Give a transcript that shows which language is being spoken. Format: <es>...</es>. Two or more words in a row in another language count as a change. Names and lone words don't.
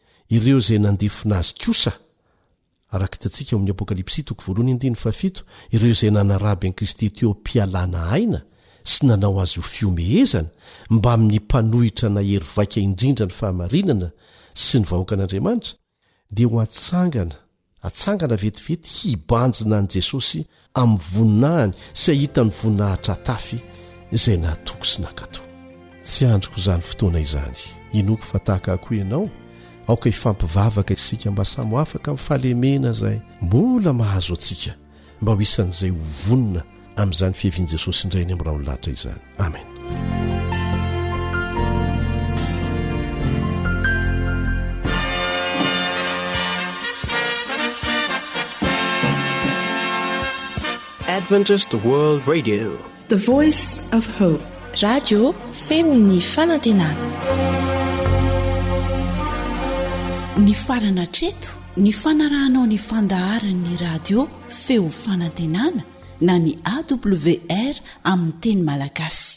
<mg>Ireo izay nandefona azy kosa araka hitantsika ao amin'ny Apokalipsy 1:7 ireo izay nanaraby an'i Kristy teo mpialana aina sy nanao azy ho fiomehezana mba amin'ny mpanohitra na hery vaika indrindra ny fahamarinana sy ny vahoaka an'Andriamanitra dia ho atsangana vetivety hibanjina an' Jesosy amin'ny voninahiny sy ahita ny voninahitra tafy izay nahatoko sy nakato. Tsy androko izany fotoana izany. Inoko fa tahaka akoho ianao aoka hifampivavaka isika mba samy afaka amin'ny fahalemena izay mbola mahazo antsika mba ho isan'izay ho vonina amin'izany fihevian'i Jesosy indrainy amin'ny rano lahatra izany. Amen.</mg> <en>Adventist World Radio, the voice of hope.</en> <mg>Radio feony fanantenana. Ny farana treto ny fanarahanao ny fandaharan'ny radio feo fanantenana na ny AWR amin'ny teny malagasy.</mg>